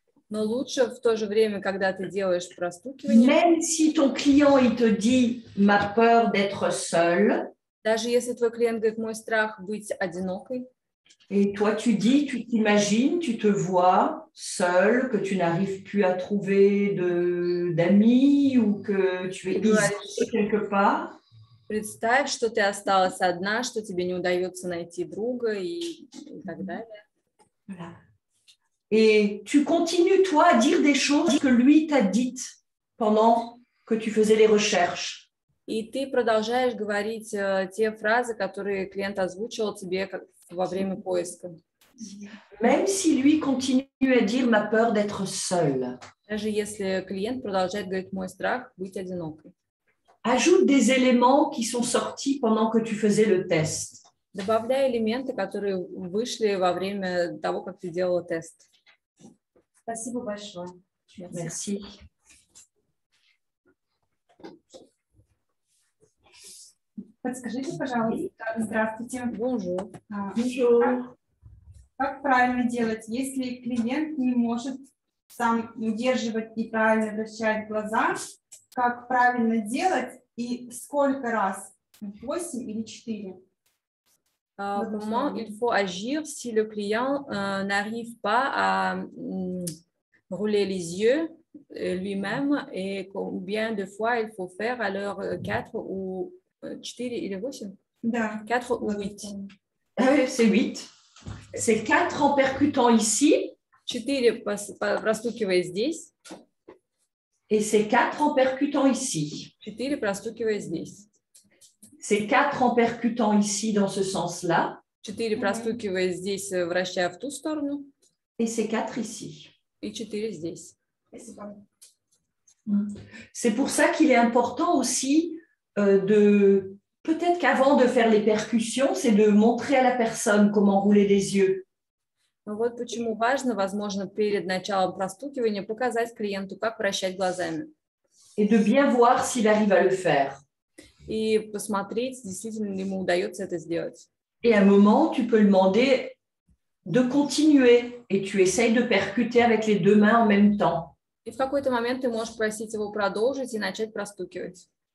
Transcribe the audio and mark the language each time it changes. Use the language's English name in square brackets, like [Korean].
[Russian] Но лучше в то же время, когда ты делаешь простукивание. [French] Même si ton client il te dit ma peur d'être seul. [Russian] Даже если твой клиент говорит мой страх быть одинокой. [French] Et toi tu dis, tu t'imagines, tu te vois seul, que tu n'arrives plus à trouver d'amis ou que tu es isolé quelque part. [Russian] Представь, что ты осталась одна, что тебе не удается найти друга и так далее. [French] Voilà. Et tu continues, toi, à dire des choses que lui t'a dites pendant que tu faisais les recherches. [Russian] И ты продолжаешь говорить те фразы, которые клиент озвучивал тебе во время поиска. [French] Même si lui continue à dire ma peur d'être seul. [Russian] Даже если клиент продолжает говорить мой страх быть одинокой. [French] Ajoute des éléments qui sont sortis pendant que tu faisais le test. [Russian] Добавляй элементы, которые вышли во время того, как ты делала тест. Спасибо большое. [French] Merci. [Russian] Подскажите, пожалуйста, здравствуйте. [French] Bonjour. Bonjour. [Russian] Как правильно делать, если клиент не может сам удерживать и правильно вращать глаза? Как правильно делать и сколько раз? 8 или 4? [French] Comment il faut agir si le client n'arrive pas à rouler les yeux lui-même et combien de fois il faut faire, alors 4 ou 4 [Russian] или [French] 8? [Russian] Да. [French] 4 ou 8. C'est 8. C'est 4 en percutant ici. [Russian] 4 простукивая здесь. [French] Et c'est 4 en percutant ici. [Russian] 4 простукивая здесь. [French] C'est 4 en percutant ici dans ce sens-là. [Russian] 4 простукивая здесь, вращая в ту сторону. [French] Et c'est 4 ici. [Russian] И 4 здесь. [French] C'est pour ça qu'il est important aussi de... Peut-être qu'avant de faire les percussions, c'est de montrer à la personne comment rouler les yeux. [Russian] Вот почему важно, возможно, перед началом простукивания показать клиенту, как вращать глазами. [French] Et de bien voir s'il arrive à le faire. [Russian] И посмотреть, действительно ли ему удается это сделать. [French] Et à un moment, tu peux lui demander de continuer et tu essayes de percuter avec les 2 mains en même temps. [Russian] И в какой-то момент ты можешь просить его продолжить и начать простукивать.